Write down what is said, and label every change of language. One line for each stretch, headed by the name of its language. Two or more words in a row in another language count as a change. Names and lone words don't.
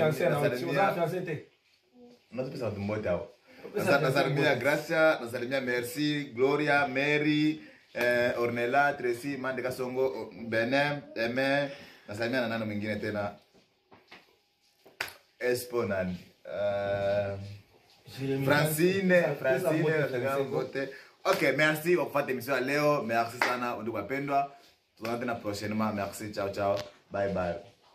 Swahili: nasalimia Gracia nasalimia Merci Gloria Mary Ornella Tracy Mande Kasongo Benin Aimé nasalimia na nani mwingine tena Esponan Francine, ok,
French: merci pour votre émission
Swahili: Léo, merci sana ndugu wapendwa. Tunaona tena prochainement, merci,
Italian: ciao ciao,
English: bye bye.